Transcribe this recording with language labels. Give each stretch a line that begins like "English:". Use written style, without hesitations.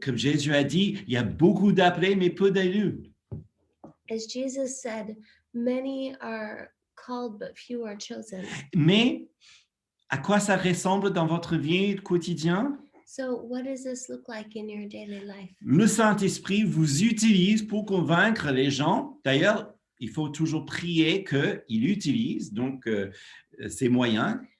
French: Comme Jésus a dit, il y a beaucoup d'appelés mais peu d'élus.
English: As Jesus said, many are called but few are chosen.
French: Mais à quoi ça ressemble dans votre vie quotidienne?
English: So what does this look like in your daily life?
French: Le Saint-Esprit vous utilise pour convaincre les gens. D'ailleurs, il faut toujours prier qu'il utilise donc ces moyens.